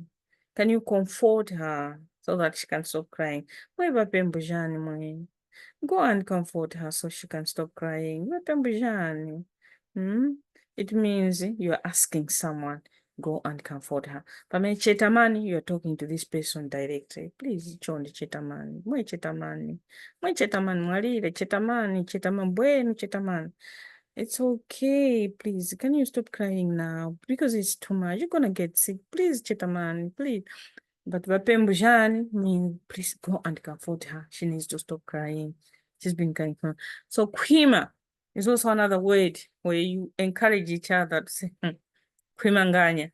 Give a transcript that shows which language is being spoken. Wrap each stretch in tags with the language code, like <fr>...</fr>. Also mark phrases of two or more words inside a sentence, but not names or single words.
<en>Can you comfort her so that she can stop crying? Go and comfort her so she can stop crying. It means you're asking someone, go and comfort her. But when chetamani, you're talking to this person directly. Please,</en> <bem>chondi chetamani. Mwe chetamani. Mwe chetamani, mwalile, chetamani, chetamani, bueno, chetamani.</bem> <en>It's okay, please. Can you stop crying now? Because it's too much. You're gonna get sick. Please, chetamani, please. But Vapembujani means please go and comfort her. She needs to stop crying. She's been crying. So Kwima is also another word where you encourage each other to say, Kwimanganya.</en>